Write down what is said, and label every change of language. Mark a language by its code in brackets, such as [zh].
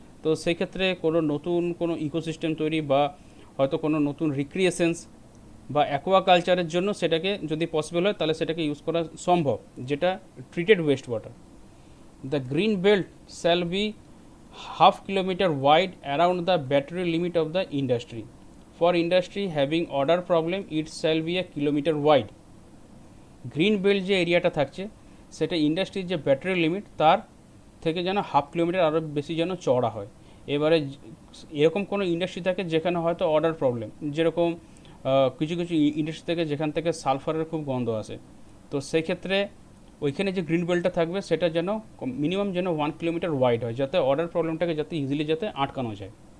[bn] তো সেই ক্ষেত্রে কোনো নতুন কোনো ইকোসিস্টেম তৈরি বা হয়তো কোনো নতুন রিক্রিয়েশনস বা অ্যাকোয়াকালচারের জন্য সেটাকে যদি পসিবল হয় তাহলে সেটাকে ইউজ করা সম্ভব, যেটা treated West water. [en] The green belt shall be half kilometer wide around the battery limit of the industry. For industry having order problem, it shall be a kilometer wide. [bn] Green belt যে এরিয়াটা থাকছে সেটা ইন্ডাস্ট্রির যে battery limit তার থেকে যেন 1/2 kilometre আরও বেশি যেন চওড়া হয়। এবারে এরকম কোনো ইন্ডাস্ট্রি থাকে যেখানে হয়তো অর্ডার প্রবলেম, যেরকম কিছু কিছু ইন্ডাস্ট্রি থেকে যেখান থেকে সালফারের খুব গন্ধ আসে, তো সেই ক্ষেত্রে ওইখানে যে গ্রিন বেল্টটা থাকবে সেটা যেন মিনিমাম যেন 1 কিলোমিটার ওয়াইড হয়, যাতে অর্ডার প্রবলেমটাকে যাতে ইজিলি যাতে আটকানো যায়।